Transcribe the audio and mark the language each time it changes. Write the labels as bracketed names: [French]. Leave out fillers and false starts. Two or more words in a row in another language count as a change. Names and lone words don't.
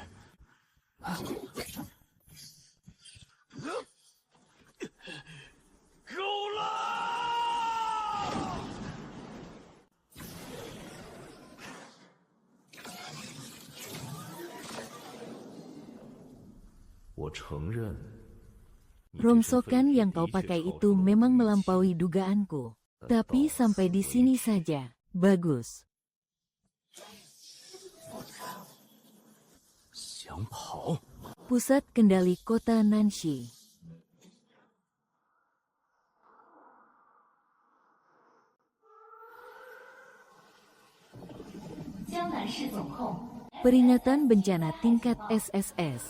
[Chinese] 够了！我承认， [Indonesian] Rongsokan yang kau pakai itu memang melampaui dugaanku. Tapi sampai di sini saja. Bagus. [Chinese] 想跑？ [Indonesian] Pusat kendali kota Nanshi. [Chinese] 江南市总控 [Indonesian] Peringatan bencana tingkat SSS.